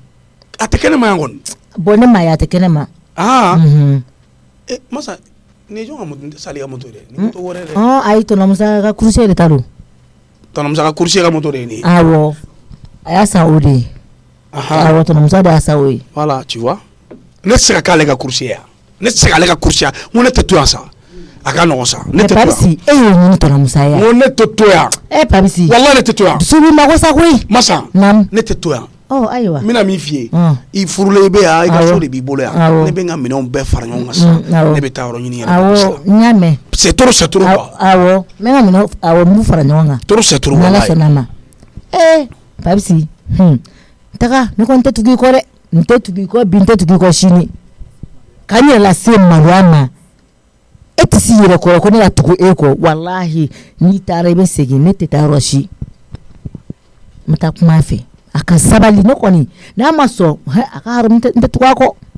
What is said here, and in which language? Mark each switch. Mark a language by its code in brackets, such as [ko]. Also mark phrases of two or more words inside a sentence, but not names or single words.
[bm] a tɛ kɛnɛ ma yan kɔni bon ne m'a ye a tɛ kɛnɛ ma masa ni jɔn ka moto n tɛ sali ka moto dɛ ni moto wɛrɛ dɛ ayi tɔnɔmusa ka kurusi de ta don tɔnɔmusa ka kurusi ka moto de ye nin ye awɔ a y'a san o de ye awɔ tɔnɔmusa de y'a san o ye [fr] voilà tu vois [bm] ne tɛ se ka k'ale ka kurusi ye yan ne tɛ se k'ale ka kurusi yan n ko ne tɛ to yan sa a ka nɔgɔn sa ne tɛ to yan Papisi e y'o ɲini tɔnɔmusa ye n ko ne tɛ to yan Papisi walahi ne tɛ to yan dusu b'i mago sa koyi masa ne tɛ to yan ayiwa n bɛna min f'i ye i furulen i bɛ yan i ka so de b'i bolo yan ne bɛ n ka minɛnw bɛɛ fara ɲɔgɔn kan sisan ne bɛ taa yɔrɔ ɲini yɛrɛ awɔ n y'a mɛn [fr] c'est trop quoi [bm] awɔ n bɛ n ka minɛnw awɔ n b'u fara ɲɔgɔn kan [fr] trop c'est trop [bm] n'Ala sɔnn'a ma Papisi taga ne ko n tɛ tugu i kɔ dɛ n tɛ tugu i kɔ bi n tɛ tugu i kɔ sini ka n yɛrɛ lase maloya ma e tɛ s'i yɛrɛ kɔrɔ ko ne ka tugu e kɔ walahi n'i taara i bɛ segin ne tɛ taa yɔrɔ si n bɛ taa kuma a fɛ a ka sabali ne kɔni n'a ma sɔn a ka haramu n tɛ tugu a kɔ